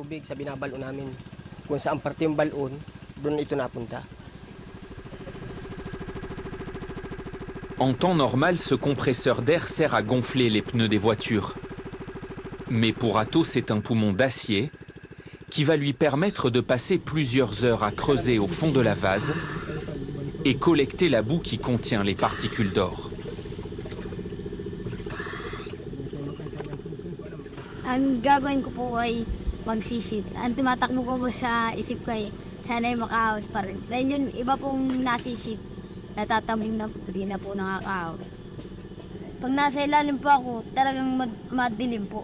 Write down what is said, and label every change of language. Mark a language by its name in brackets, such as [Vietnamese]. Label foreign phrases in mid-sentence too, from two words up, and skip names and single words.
[French] En temps normal, ce compresseur d'air sert à gonfler les pneus des voitures. Mais pour Atto, c'est un poumon d'acier qui va lui permettre de passer plusieurs heures à creuser au fond de la vase et collecter la boue qui contient les particules d'or. [Filipino] Ang gagawin ko po ay magsisid. Ang tumatakbo ko po sa isip ko ay sana'y makaahon pa rin. Dahil yun, iba pong nasisid, natatamling na po, hindi na po nakakaahon. Pag nasa ilalim po ako, talagang madilim po.